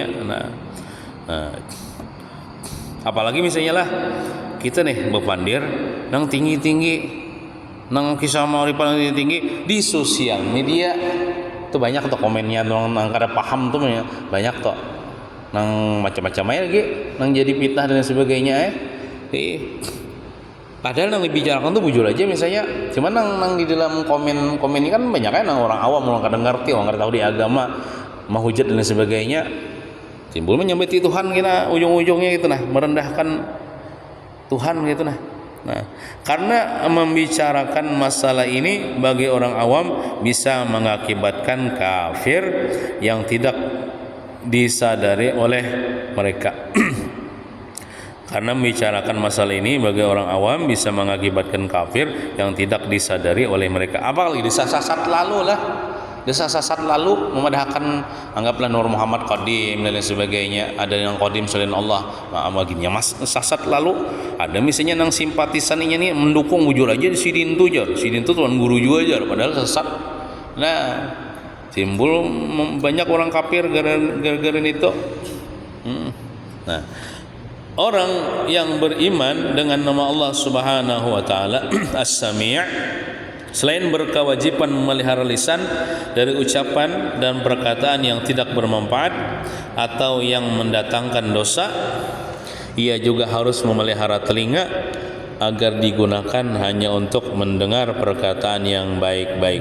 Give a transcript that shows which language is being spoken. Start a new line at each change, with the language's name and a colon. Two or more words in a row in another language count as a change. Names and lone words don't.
Banjar: Nah, apalagi misalnya lah kita nih bepandir nang tinggi-tinggi, nang kisah makrifat nang tinggi di sosial media tuh banyak tuh komennya nang kada paham tuh banyak tuh. Nang macam-macam aja lagi nang jadi fitnah dan sebagainya padahal nang dibicarakan tuh bujur aja misalnya, cuman nang di dalam komen ini kan banyak kan orang awam, orang kadang ngerti, orang nggak tahu di agama, mahujat dan sebagainya, timbul menyembah Tuhan kita ujung-ujungnya gitu nah, merendahkan Tuhan gitu nah.
Indonesian: Nah, karena membicarakan masalah ini bagi orang awam bisa mengakibatkan kafir yang tidak disadari oleh mereka. Karena membicarakan masalah ini bagi orang awam bisa mengakibatkan kafir yang tidak disadari oleh mereka.
Banjar: Apalagi disasat lalu lah, disasat lalu memadahkan, anggaplah Nur Muhammad Qadim dan lain sebagainya. Ada yang Qadim selain Allah, baginya mas sasat lalu. Ada misalnya yang simpatisannya nih mendukung bujur aja si Sidin tuh tuan guru juga aja, padahal sesat.
Indonesian: Nah, timbul banyak orang kafir gara-gara itu. Nah, orang yang beriman dengan nama Allah
Arabic: Subhanahu wa taala
Indonesian: As-Sami', selain berkewajiban memelihara lisan dari ucapan dan perkataan yang tidak bermanfaat atau yang mendatangkan dosa, ia juga harus memelihara telinga agar digunakan hanya untuk mendengar perkataan yang baik-baik.